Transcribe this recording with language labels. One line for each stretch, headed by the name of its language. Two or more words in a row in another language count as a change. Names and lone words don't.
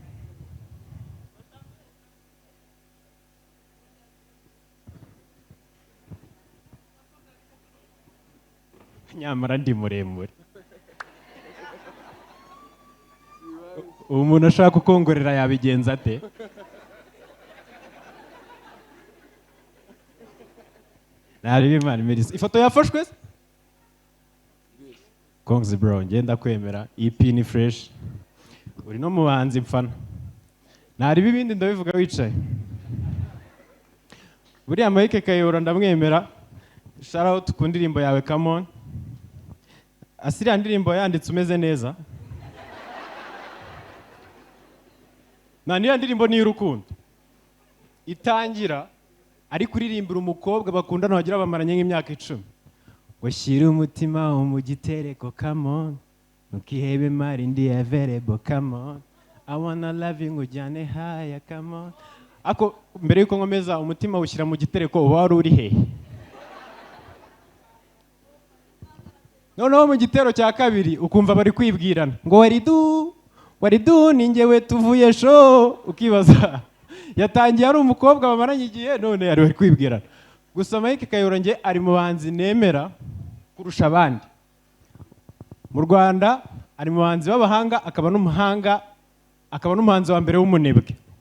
Kinyarwanda: nyamara ndi muremure umuntu ashaka kukongorera yabigenza ate nari Imana imerisa ifoto yafashwe Kongs bro ngenda kwemera EP ni fresh uri no mubanzi mfana nari bibindi ndabivuga wicaye buriya Mike Kayihura ndamwemera
English: shout out
Kinyarwanda: ku ndirimbo yawe
English: come on
Kinyarwanda: asiriya ndirimbo yanditse umeze neza niyo ndirimbo ni y'urukundo itangira ari kuririmbira umukobwa bakundana wagira bamaranye nk'imyaka 10 ngo shyira umutima mu gitereko
English: come on
Kinyarwanda: nukihebe mari ndi available
English: come on I wanna love you
Kinyarwanda: ngujyane haya
English: come on
Kinyarwanda: ako mbere yuko nkomeza umutima ushyira mu gitereko uba wari uri hehe noneho mu gitero cya kabiri ukumva bari kwibwirana ngo waridu ni njyewe tuvuye show ukibaza yatangiye ari umukobwa bamaranye igihe none yari bari kwibwirana gusa Mike Kayihura nge ari mu banzi nemera kurusha abandi mu Rwanda ari mu banzi b'abahanga akaba n'umuhanzi wa mbere w'umunebwe